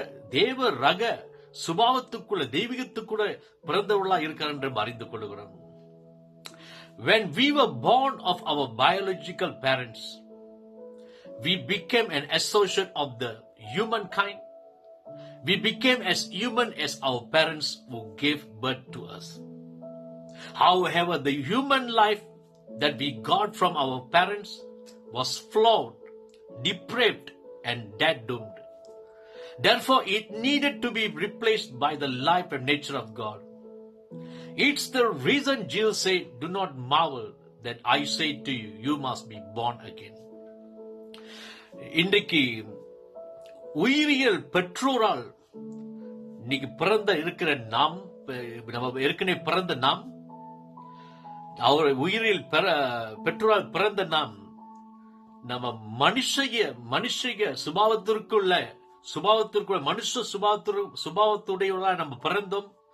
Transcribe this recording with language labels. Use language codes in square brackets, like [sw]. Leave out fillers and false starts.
[ta] தேவ ரக சுபாவத்துக்குள்ள தெய்வீகத்துக்குள்ள பிறந்தவர்களாய் இருக்கிறார் என்று அறிந்து கொள்கிறோம். [en] When we were born of our biological parents, we became an associate of the humankind. We became as human as our parents who gave birth to us. However, the human life that we got from our parents was flawed, depraved, and death-doomed. Therefore, it needed to be replaced by the life and nature of God. It's the reason Jesus said, do not marvel that I say to you, you must be born again. [ta] இன்றைக்கு உயிரியல் பெற்றோரால் இன்னைக்கு பிறந்த இருக்கிற நாம், நம்ம ஏற்கனவே பிறந்த நாம், அவர் உயிரில் பெற்றோரால் பிறந்த நாம், நம்ம மனுஷ சுபாவத்திற்குள்ள மனுஷ சுபாவத்துடையவர்களாக நம்ம பிறந்தோம்.